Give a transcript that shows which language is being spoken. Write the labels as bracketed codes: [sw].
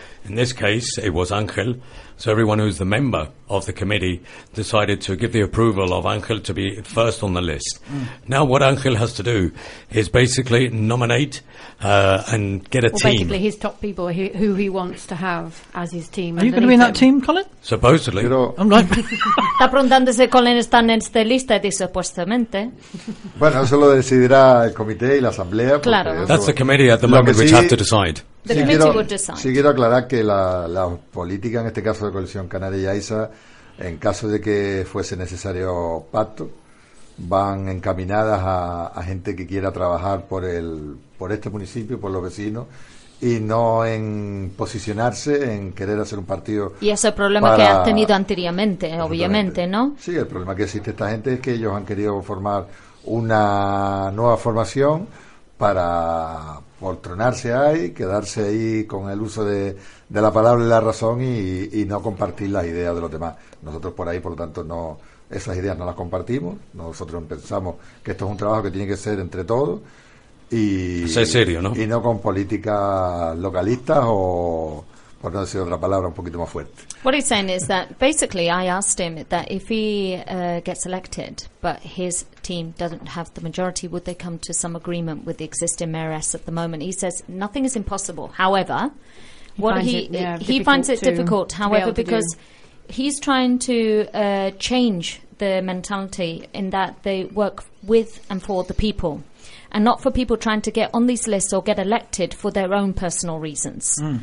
[en] In this case, it was Ángel. So everyone who's the member of the committee decided to give the approval of Ángel to be first on the list. Mm. Now what Ángel has to do is basically nominate and get a team. Basically his top people who he wants to have as his team. Are you going to be in that team, Colin? Supposedly. [es] Está preguntando si Colin está en esta lista, supuestamente. Bueno, eso lo decidirá el comité y la asamblea. Claro. [en] That's the committee at the moment which have to decide. [es] Sí quiero aclarar que la política en este caso de Coalición Canaria y AISA, en caso de que fuese necesario pacto, van encaminadas a gente que quiera trabajar por este municipio, por los vecinos, y no en posicionarse en querer hacer un partido. Y ese es el problema que han tenido anteriormente, obviamente, ¿no? Sí, el problema que existe esta gente es que ellos han querido formar una nueva formación para poltronarse ahí, quedarse ahí con el uso de la palabra y la razón y no compartir las ideas de los demás. Nosotros por ahí, por lo tanto, no, esas ideas no las compartimos. Nosotros pensamos que esto es un trabajo que tiene que ser entre todos y ser serio, ¿no? Y no con políticas localistas o, por no decir otra palabra, un poquito más fuerte. [en] What he's saying is that basically I asked him that if he gets elected but his team doesn't have the majority, would they come to some agreement with the existing mayoress at the moment? He says nothing is impossible. However, he finds it difficult, however, because he's trying to change the mentality in that they work with and for the people and not for people trying to get on these lists or get elected for their own personal reasons.